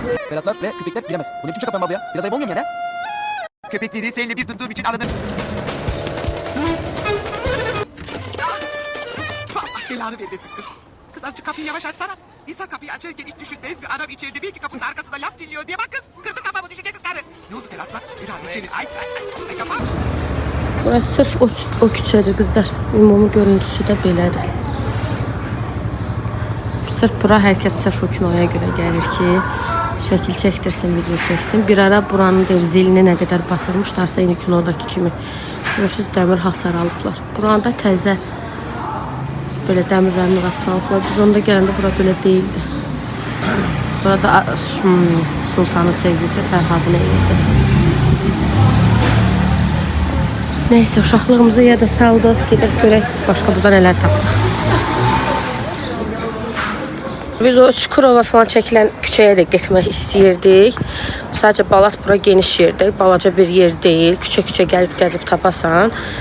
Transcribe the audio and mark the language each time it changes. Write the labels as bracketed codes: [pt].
[tr] Beratlar ve köpekler giremez. Bu ne biçim şaka ya? Biraz ayıp olmuyor mu ya? Köpekleri seninle bir tuttuğum için aradım. Allah belanı vermesin kız. Kız azıcık kapıyı yavaş açsana. İnsan kapıyı açarken hiç düşünmez mi? Adam içeride bir ki kapının arkasında laf dinliyor diye bak kız. Kırdı kafamı düşüncesiz karı. Ne oldu Beratlar? Berat içeri. Ay kafam. [az] Burası sırf o küçədir qızlar. Ümumi görüntüsü də belədir. Sırf bura hər kəs sırf o kinoya görə gəlir ki, şəkil çəkdirsin, video çəksin. Bir ara buranın zilini nə qədər basırmışlarsa, yine kinodakı kimi. Görürsünüz, dəmir hasar alıblar. Buranda təzə böyle dəmirlərin arasına alıblar. Biz onda gələndə bura belə değildi. Burada Sultanın sevgilisi Fərhadın evidir. Neyse, uşaqlığımızı yada saldıq, gedək görək başqa burada nələr tapdıq. Biz o Çukurova falan çəkilən küçəyə də getmək istəyirdik. Sadəcə Balat bura geniş yerdir, balaca bir yer deyil. Küçə gəlib gəzib tapasan.